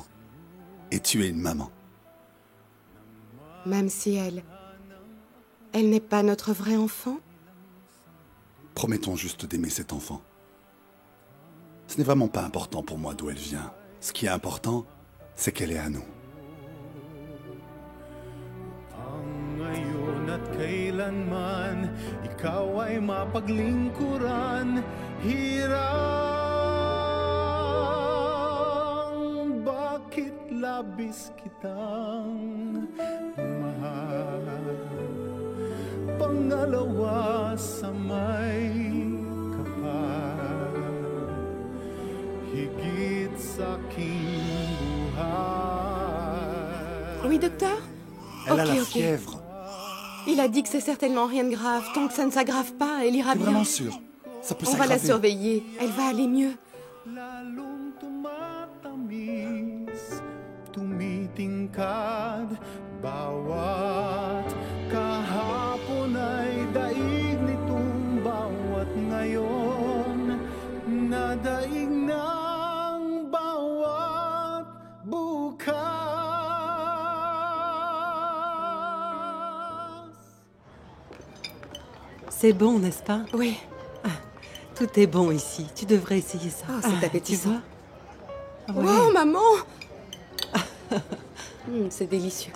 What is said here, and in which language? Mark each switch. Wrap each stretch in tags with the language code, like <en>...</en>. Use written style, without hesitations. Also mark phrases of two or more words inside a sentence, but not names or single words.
<fr>Et tu es une maman. Même si elle n'est pas notre vrai enfant? Promettons juste d'aimer cet enfant. Ce n'est vraiment pas important pour moi d'où elle vient. Ce qui est important, c'est qu'elle est à nous.</fr> <tl>Ngayon at kailanman, ikaw ay mapaglingkuran, hirang bakit labis kitang mahal. Pangalawa sa may kapal, higit sa aking buhay.</tl> <fr>Oui, docteur? Elle a la fièvre. Il a dit que c'est certainement rien de grave. Tant que ça ne s'aggrave pas, elle ira bien. T'es vraiment sûr? Ça peut On s'aggraver. va la surveiller. Elle va aller mieux.</fr> <tl>Lalong tumatamis, tumitingkad, bawat kahapon ay daig nitong bawat ngayon, nadaig ng bawat bukas.</tl> <fr>C'est bon, n'est-ce pas? Oui. Tout est bon ici. Tu devrais essayer ça. Oh, c'est appétissant. Tu vois? Oh, maman! C'est délicieux.</fr>